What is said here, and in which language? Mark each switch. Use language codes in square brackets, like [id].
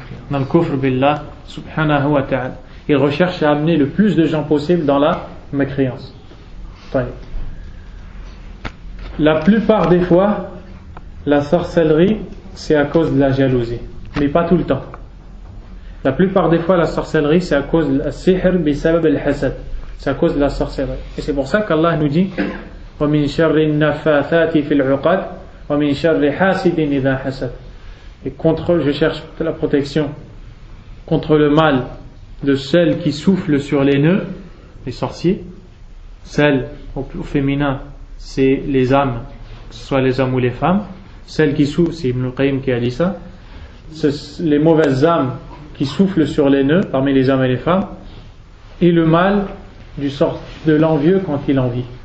[fr] Dans le kufr billah subhanahu wa ta'ala. Il recherche à amener le plus de gens possible dans la mécréance. La plupart des fois, la sorcellerie, c'est à cause de la jalousie, mais pas tout le temps. La plupart des fois, la sorcellerie, c'est à cause de la [ar] sihr bi sabab al-hasad. [fr] C'est à cause de la sorcellerie. Et c'est pour ça qu'Allah nous dit [ar] وَمِن شَرِّ النَّفَّاثَاتِ فِي الْعُقَدِ وَمِن شَرِّ حَاسِدٍ إِذَا حَسَدَ. [fr] Et je cherche la protection contre le mal de celles qui soufflent sur les nœuds, les sorciers. Celles au féminin, c'est les âmes, que ce soit les hommes ou les femmes. Celles qui soufflent, c'est Ibn al-Qayyim qui a dit ça, c'est les mauvaises âmes qui soufflent sur les nœuds parmi les hommes et les femmes, et le mal de l'envieux quand il envie.